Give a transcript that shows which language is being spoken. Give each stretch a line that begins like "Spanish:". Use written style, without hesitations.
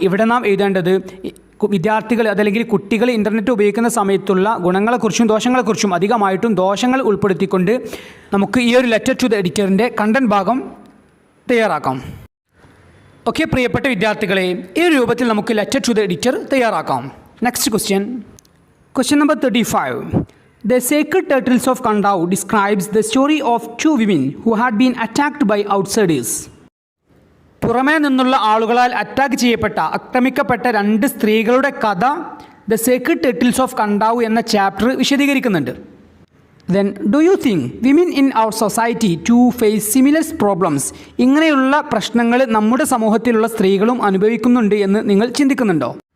Malayalam: ഇവിടെ നാം എഴുതേണ്ടത് വിദ്യാർത്ഥികൾ അതല്ലെങ്കിൽ കുട്ടികൾ ഇൻ്റർനെറ്റ് ഉപയോഗിക്കുന്ന സമയത്തുള്ള ഗുണങ്ങളെക്കുറിച്ചും ദോഷങ്ങളെക്കുറിച്ചും, അധികമായിട്ടും ദോഷങ്ങൾ ഉൾപ്പെടുത്തിക്കൊണ്ട് നമുക്ക് ഈ ഒരു ലെറ്റർ ടു ദ എഡിറ്ററിൻ്റെ കണ്ടന്റ് ഭാഗം തയ്യാറാക്കാം. ഓക്കെ പ്രിയപ്പെട്ട വിദ്യാർത്ഥികളെ, ഈ രൂപത്തിൽ നമുക്ക് ലെറ്റർ ടു ദ എഡിറ്റർ തയ്യാറാക്കാം.
English: Next question number 35. The Sacred Turtles of Kandau describes the story of 2 women who had been attacked by outsiders.
Malayalam: പുറമേ നിന്നുള്ള ആളുകളാൽ അറ്റാക്ക് ചെയ്യപ്പെട്ട, ആക്രമിക്കപ്പെട്ട 2 സ്ത്രീകളുടെ കഥ ദ സേക്രഡ് ടർട്ടിൽസ് ഓഫ് കണ്ടാവു എന്ന ചാപ്റ്റർ വിശദീകരിക്കുന്നുണ്ട്.
English: Then do you think women in our society to face similar problems?
Malayalam: ഇങ്ങനെയുള്ള പ്രശ്നങ്ങൾ നമ്മുടെ സമൂഹത്തിലുള്ള സ്ത്രീകളും അനുഭവിക്കുന്നുണ്ട് എന്ന് നിങ്ങൾ ചിന്തിക്കുന്നുണ്ടോ?